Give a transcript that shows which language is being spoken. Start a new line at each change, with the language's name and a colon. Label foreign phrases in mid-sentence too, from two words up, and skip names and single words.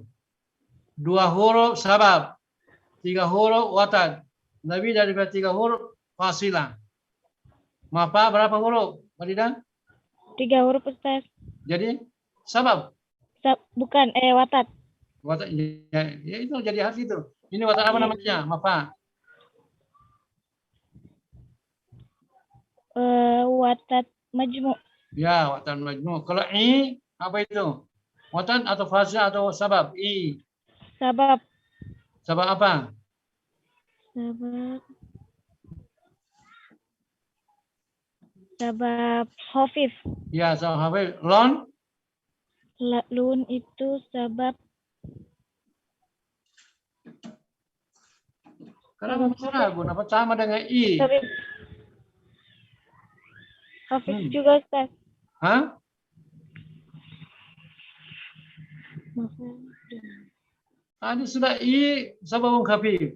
Indonesian: 2 huruf sabab, 3 huruf watat. Lebih daripada 3 huruf fasilah. Maaf, berapa huruf, Faridah? 3 huruf, Ustaz. Jadi sabab. Bukan, watat. Watat ya itu jadi harus itu. Ini watat apa namanya? Maaf.
Arabic: وتد مجموع. Ya, وتد مجموع.
Indonesian: Kalau i apa itu? Watat atau fasil atau sabab? I. Sabab. Sabab apa?
Arabic: سبب خفيف. Ya, سبب خفيف. Lon?
Indonesian: Lun itu sabab. Kenapa masih ragu? Kenapa sama dengan i? Khafif juga, Ustaz. Hah? Tadi sudah i
Arabic: سبب خفيف.